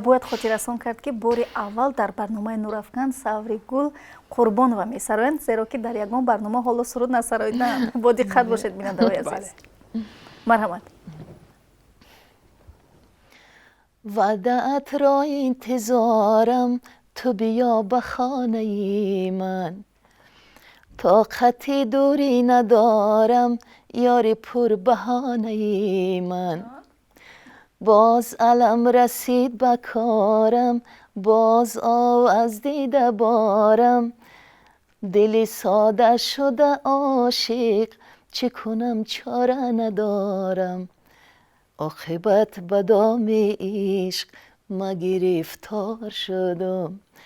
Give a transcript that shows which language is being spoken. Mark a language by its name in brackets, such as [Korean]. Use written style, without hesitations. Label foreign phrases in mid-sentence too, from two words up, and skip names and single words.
[Tajik] бояд хотиррасон кард ки бори аввал дар барномаи Нурафкан Саври Гул Қурбонова месароянд, зеро ки дар ягон барнома ҳоло суруд насароиданд. Бо диққат бошед бинандаҳои азиз. марҳамат. [Persian] وعدت را انتظارم تو بیا به خانه من طاقت دوری ندارم یاری پر بهانه من باز علم رسید به کارم باز آو از دیده بارم دلی ساده شده عاشق چه کنم چاره ندارم عاقبت به دام عشق ما گرفتار شدم.